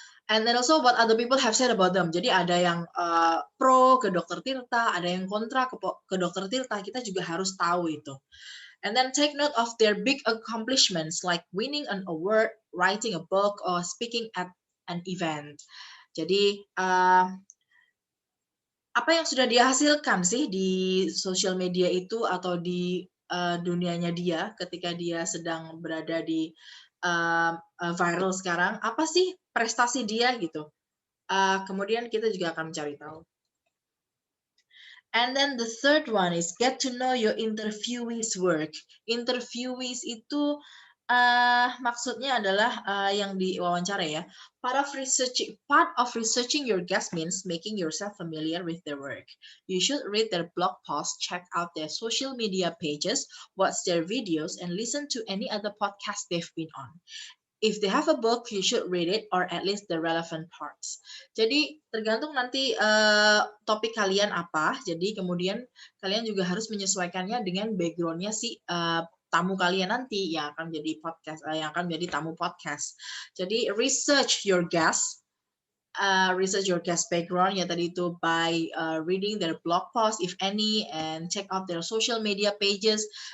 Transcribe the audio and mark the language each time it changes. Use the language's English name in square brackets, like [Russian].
[English] And then also what other people have said about them. [Indonesian] Jadi ada yang pro ke Dr. Tirta, ada yang kontra ke Dr. Tirta, kita juga harus tahu itu. [English] And then take note of their big accomplishments like winning an award, writing a book, or speaking at an event. [Indonesian] Jadi apa yang sudah dia hasilkan sih di sosial media itu atau di dunianya dia ketika dia sedang berada di viral sekarang, apa sih prestasi dia gitu. Kemudian kita juga akan mencari tahu. [English] And then the third one is get to know your interviewee's work. [Indonesian] Interviewees itu maksudnya adalah yang diwawancara ya. [English] Part of researching your guest means making yourself familiar with their work. You should read their blog posts, check out their social media pages, watch their videos, and listen to any other podcast they've been on. If they have a book, you should read it or at least the relevant parts. [Indonesian] Jadi tergantung nanti topik kalian apa. Jadi kemudian kalian juga harus menyesuaikannya dengan backgroundnya si tamu kalian nanti yang akan menjadi podcast, yang akan menjadi tamu podcast. [English] Jadi research your guest background [Indonesian] ya tadi itu [English] by reading their blog post if any and check out their social media pages.